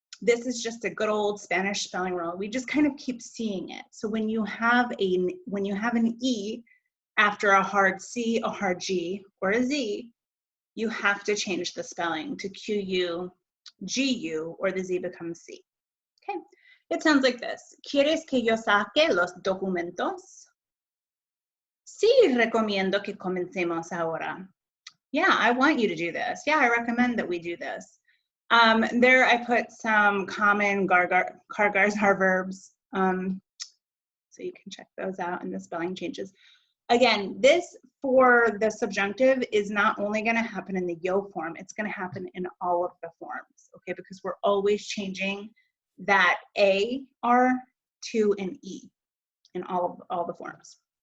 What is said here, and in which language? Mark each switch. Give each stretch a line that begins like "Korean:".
English: This is just a good old Spanish spelling rule. We just kind of keep seeing it. So when you have an E after a hard C, a hard G, or a Z, you have to change the spelling to QU, GU, or the Z becomes C. Okay, it sounds like this.
Spanish: ¿Quieres que yo saque los documentos? Sí, recomiendo que comencemos ahora.
English: Yeah, I want you to do this. Yeah, I recommend that we do this. There I put some common kargar zar verbs, so you can check those out and the spelling changes. Again, this for the subjunctive is not only going to happen in the yo form, it's going to happen in all of the forms, okay, because we're always changing that AR to an E in all the forms.